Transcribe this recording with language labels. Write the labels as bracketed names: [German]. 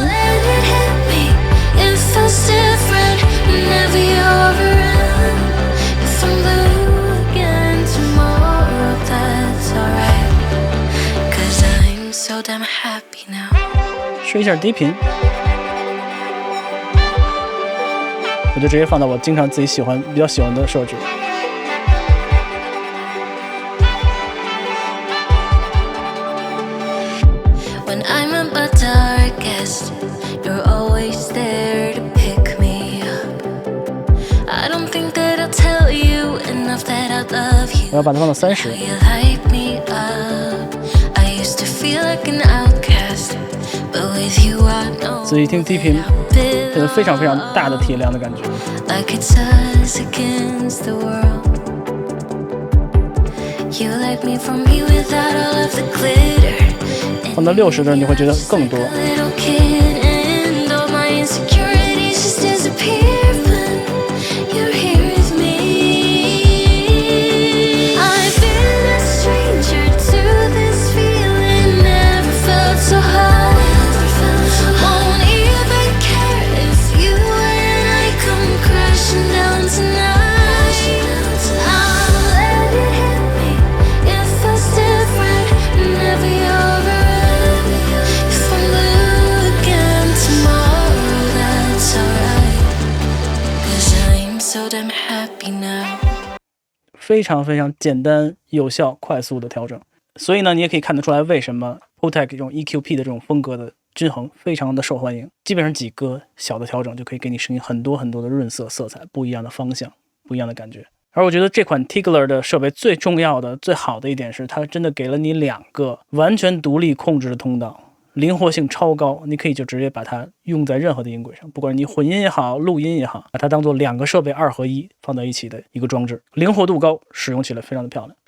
[English] Let it hit me, it feels different whenever you're around. If I'm blue again tomorrow, that's alright. Cause I'm so damn happy now. [Chinese] 试一下低频，我就直接放到我经常自己比较喜欢的设置。 [English] When I'm at my darkest, you're always there to pick me up. I don't think that I'll tell you enough that I love [Chinese] 我要 [English] you. [Chinese] 把它放到30。 [English] You light me up. I used to feel like an outcast, but with you I know [Chinese] 仔细听低频，这个非常非常大的铁量的感觉。 [English] like it's us against the world. You like me from me without all of the glitter. [Chinese] 放到60的你会觉得更多。 [English] Little kid, and all my insecurities just disappear when you're here with me. I've been a stranger to this feeling, never felt so high. Won't even care if you and I come crashing down tonight. I'll let it hit me, it feels different whenever you're around. If I'm blue again tomorrow, that's alright. Cause I'm so damn happy now. [Chinese] 非常非常简单、有效、快速的调整。所以呢，你也可以看得出来，为什么 Pultec 这种 EQP 的这种风格的均衡非常的受欢迎。基本上几个小的调整就可以给你声音很多很多的润色、色彩，不一样的方向，不一样的感觉。而我觉得这款 Tigler 的设备最重要的、最好的一点是，它真的给了你2个完全独立控制的通道，灵活性超高，你可以就直接把它用在任何的音轨上，不管你混音也好，录音也好，把它当做2个设备2合1放在一起的一个装置，灵活度高，使用起来非常的漂亮。